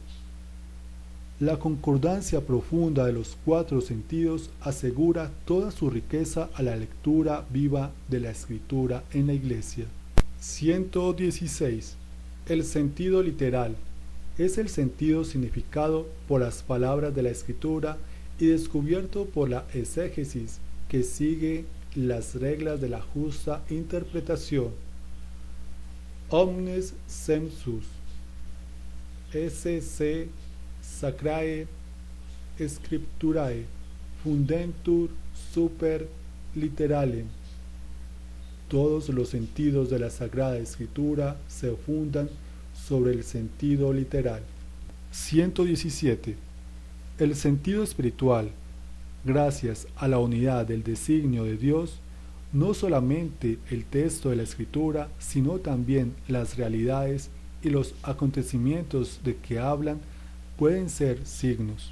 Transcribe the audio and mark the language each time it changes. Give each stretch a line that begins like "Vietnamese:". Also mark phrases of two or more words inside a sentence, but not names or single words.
Spanish: La concordancia profunda de los 4 sentidos asegura toda su riqueza a la lectura viva de la Escritura en la Iglesia. 116. El sentido literal es el sentido significado por las palabras de la Escritura y descubierto por la exégesis que sigue las reglas de la justa interpretación.
Latin: Omnes sensus sc sacrae scripturae fundentur super literalem.
Spanish: Todos los sentidos de la Sagrada Escritura se fundan sobre el sentido literal. 117. El sentido espiritual, gracias a la unidad del designio de Dios, no solamente el texto de la Escritura, sino también las realidades y los acontecimientos de que hablan pueden ser signos.